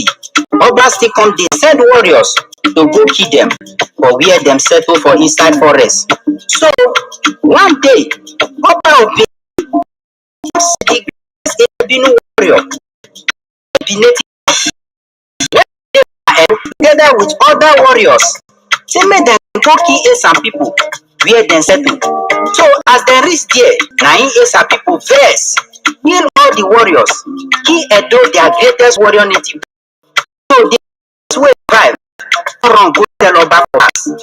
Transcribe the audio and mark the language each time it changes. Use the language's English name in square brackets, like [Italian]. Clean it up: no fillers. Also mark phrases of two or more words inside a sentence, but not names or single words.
[Nigerian Pidgin] Others still come, they send warriors to go kill them or where them settle for inside forest. So one day, Oba of the Binu warrior, the native together with other warriors, say make dem go kill Esa people where dem settle. So as dem reach there, na im Esa people vex, kill all the warriors, kill Edo their greatest warrior native. So the wey survive run go tell Oba for house.